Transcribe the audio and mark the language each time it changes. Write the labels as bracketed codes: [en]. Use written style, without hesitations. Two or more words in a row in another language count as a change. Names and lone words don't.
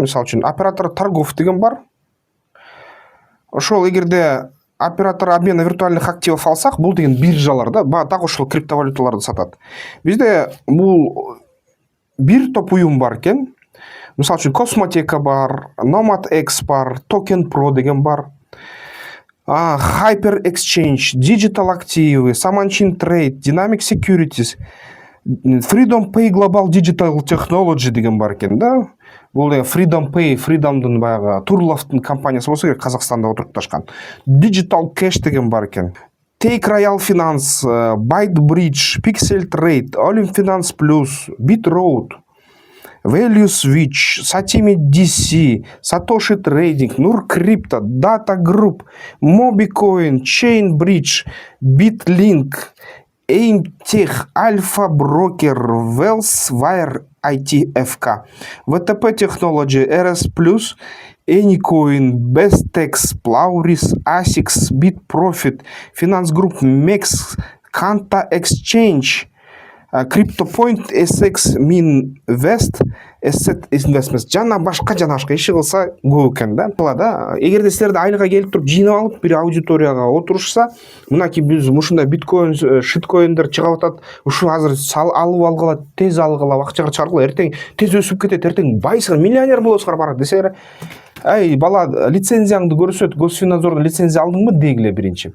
[ky] Мисалы үчүн [ru] оператор торгов [ky] деген бар. Ошол эгерде [ru] оператор обмена виртуальных активов [ky] алсак, бул деген биржалар да, дагы ошол криптовалюталарды сатат. Бизде бул бир топ уюм бар экен. Мисалы үчүн Космотека бар, Nomad X бар, Token Pro деген бар. Hyper Exchange, Digital Active, Samanчин Trade, Dynamic Securities, Freedom Pay Global Digital Technology деген бар экен да. Бул Freedom Pay, Freedomдун баягы Турловдун компаниясы болсо керек, Казакстанда отурупташкан. Digital Cash деген бар экен. Take Royal Finance, ByteBridge, Pixel Trade, Olim Finance Plus, BitRoad, Value Switch, Satimi DC, Satoshi Trading, Nur Crypto, Data Group, Mobicoin, Chainbridge, Bitlink, AimTech, Alpha Broker, Wellswire ITFK, VTP Technology, RS Plus, Anycoin, Bestex, Plauris, ASICS, Bitprofit, Finance Group, MEX, Kanta Exchange, CryptoPoint, SX, Minvest, Asset Investments, жана башка иши кылса көп экен да. Да, эгерде силерди айылга келип туруп жыйнап алып бир аудиторияга отурушса, мынакей биз ушундай биткоин, шиткоиндер чыгып атат, ушу азыр алып алгыла, тез алгыла, акчага чыгаргыла, эртең тез өсүп кетет, эртең байсыңар, миллионер болосуңар барат десеңер, ай бала, лицензияңды көрсөт, Госфиннадзордон лицензия алдыңбы дегиле биринчи.